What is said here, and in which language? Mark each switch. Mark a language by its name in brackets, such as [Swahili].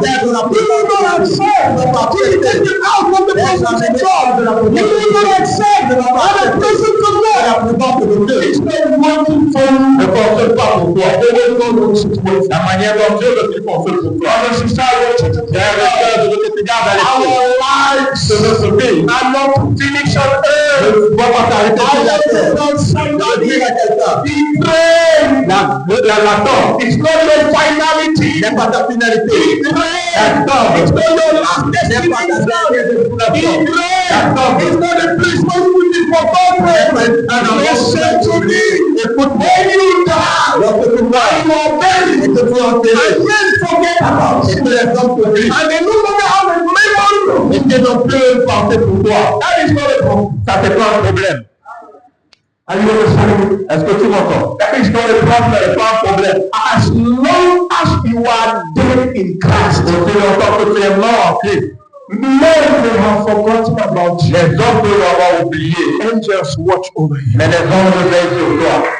[English] You will not accept to be taken out from the presence of God. You will not accept that the presence of God is not working for you. [French] Ne fonctionne pas pour toi. La manière dont Dieu veut qu'il fonctionne pour toi. [English] Brother, sister, I want you to [French] Frères et sœurs, je veux que tu gardes à l'esprit [English] our lives [French] de notre vie. [English] are not finished on [French] Ne [English] earth. [French] dois pas t'arrêter sur la [English] I [French] terre. [English] want [French] Je veux [English] somebody [French] dire à quelqu'un, [English] be praying. [French] l'attente [English] It's not your finality. [French] n'est pas ta finalité. [English] Be praying. [French] L'attente [English] It's not your last [French] n'est pas ta [English] destination. [French] dernière [English] Be [French] destination. [English] praying. [French] L'attente [English] It's not a place where you will be forgotten. Listen to me. [French] Écoute-moi. [English] When you die, [French] Lorsque tu meurs [English] you are buried. [French] et que tu es enterré [English] And men forget about [French] et [English] you. [French] que les hommes t'oublient [English] And they no longer have a memory. [French] et qu'ils n'ont plus une pensée pour toi, [English] That is not a problem. [French] ça c'est pas un problème. [English] Are you understanding me? [French] Est-ce que tu m'entends? [English] That is not a problem. [French] C'est pas un problème. [English] As long as you are dead in Christ. [French] Aussi longtemps que tu es mort en Christ, [English] Men may have forgotten about you. [French] les hommes peuvent avoir oublié, [English] Angels watch over you. [French] mais les anges veillent sur toi.